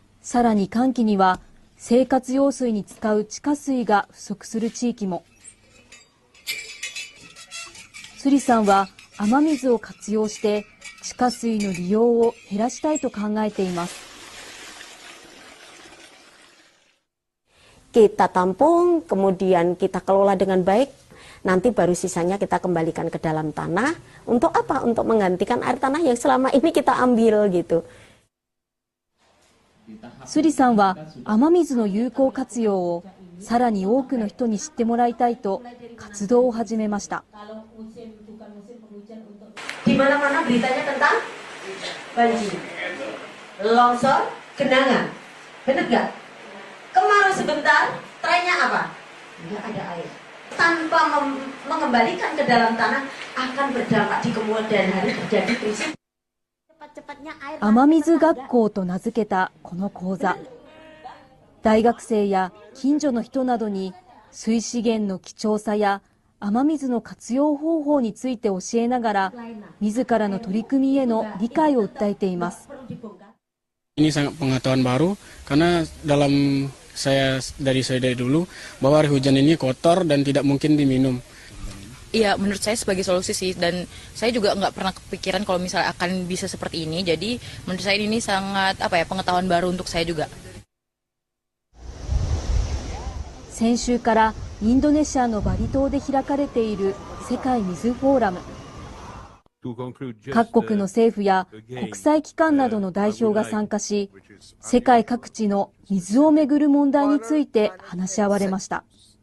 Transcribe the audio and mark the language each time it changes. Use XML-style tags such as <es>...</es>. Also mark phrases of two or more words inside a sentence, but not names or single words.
<ja>さらに乾季には生活用水に使う地下水が不足する地域も。スリさんは雨水を活用して地下水の利用を減らしたいと考えています。</ja> <id>Kita tampung, kemudian kita kelola dengan baik, nanti baru sisanya kita kembalikan ke dalam tanah. Untuk apa? Untuk menggantikan air tanah yang selama ini kita ambil gitu.</id> <ja>スリさんは雨水の有効活用をさらに多くの人に知ってもらいたいと活動を始めました。</ja> <id>Di mana-mana beritanya tentang banjir, longsor, genangan, benar nggak? Kemarau sebentar, trennya apa? Nggak ada air. Tanpa mengembalikan ke dalam tanah akan berdampak di kemudian hari terjadi krisis.</id> <ja>雨水学校と名付けたこの講座。大学生や近所の人などに水資源の貴重さや雨水の活用方法について教えながら、自らの取り組みへの理解を訴えています。</ja> <id>Ini sangat pengetahuan baru karena dari dulu bahwa air hujan ini kotor dan tidak mungkin diminum. Iya, menurut saya sebagai solusi sih, dan saya juga nggak pernah kepikiran kalau misalnya akan bisa seperti ini. Jadi menurut saya ini sangat pengetahuan baru untuk saya juga.</id> <ja>先週からインドネシアのバリ島で開かれている世界水フォーラム。各国の政府や国際機関などの代表が参加し、世界各地の水をめぐる問題について話し合われました。</ja>